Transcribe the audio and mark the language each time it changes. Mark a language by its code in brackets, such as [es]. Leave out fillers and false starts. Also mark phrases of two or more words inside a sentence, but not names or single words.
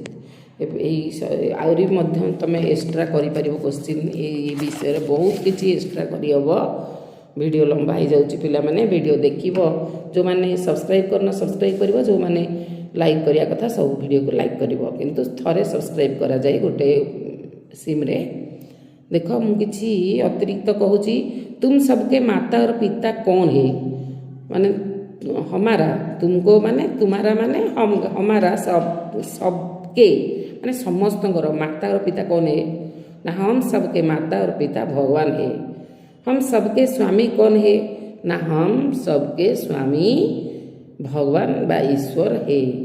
[or] ଆହୁରି ମଧ୍ୟ ତୁମେ ଏକ୍ସଟ୍ରା କରିପାରିବ କୋଶ୍ଚିନ୍ ଏଇ ବିଷୟରେ, ବହୁତ କିଛି ଏକ୍ସଟ୍ରା କରିହେବ। ଭିଡ଼ିଓ ଲମ୍ବା ହେଇଯାଉଛି ପିଲାମାନେ, ଭିଡ଼ିଓ ଦେଖିବ। ଯେଉଁମାନେ ସବସ୍କ୍ରାଇବ୍ କରିନ ସବସ୍କ୍ରାଇବ୍ କରିବ, ଯେଉଁମାନେ ଲାଇକ୍ କରିବା କଥା ସବୁ ଭିଡ଼ିଓକୁ ଲାଇକ୍ କରିବ। କିନ୍ତୁ ଥରେ ସବସ୍କ୍ରାଇବ୍ କରାଯାଏ ଗୋଟେ ସିମ୍ରେ। ଦେଖ ମୁଁ କିଛି ଅତିରିକ୍ତ କହୁଛି। [hi] तुम सबके माता और पिता कौन है, माने हमारा, तुमको माने तुम्हारा, माने हम, हमारा सबके माने समस्त माता और पिता कौन है ना, हम सबके माता और पिता भगवान है। हम सबके स्वामी कौन है ना, हम सबके स्वामी भगवान व ईश्वर है।